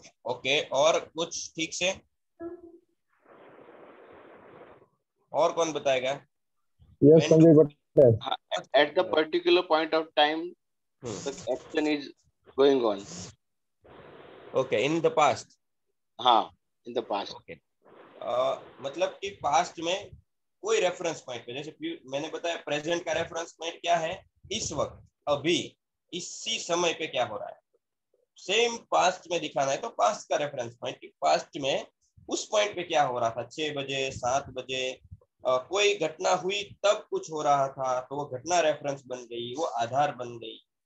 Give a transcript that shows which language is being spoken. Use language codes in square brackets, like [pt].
[hi] Okay, और कुछ ठीक से और कौन बताएगा? [en] Yes, Sanjay Patel. At the particular point of time, the action is going on. Okay, in the past. हाँ, in the past. Okay. [hi] मतलब कि पास्ट में कोई रेफरेंस पॉइंट पे, जैसे मैंने बताया प्रेजेंट का रेफरेंस पॉइंट क्या है? इस वक्त, अभी, इसी समय पे क्या हो रहा है. सेम पास्ट में दिखाना है तो पास्ट का रेफरेंस पॉइंट, पास्ट में उस पॉइंट पे क्या हो रहा था, 6 बजे, 7 बजे, कोई घटना हुई तब कुछ हो रहा था, तो वो घटना रेफरेंस बन गई, वो आधार बन गई.